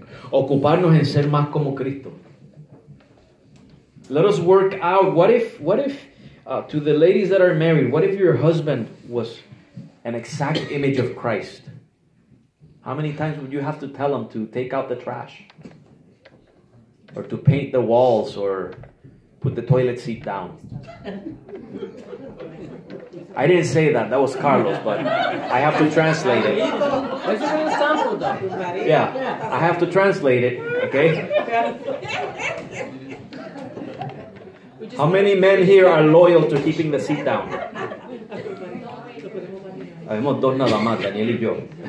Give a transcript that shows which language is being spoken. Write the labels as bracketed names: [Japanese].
[Spanish] Ocuparnos en ser más como Cristo. [English] Let us work out. What if to the ladies that are married, what if your husband was an exact image of Christ? How many times would you have to tell him to take out the trash? Or to paint the walls, or put the toilet seat down? I didn't say that. That was Carlos, but I have to translate it. That's a good example, though. Yeah, I have to translate it, okay? How many men here are loyal to keeping the seat down? [Spanish] Habemos dos nada más, Daniel y yo.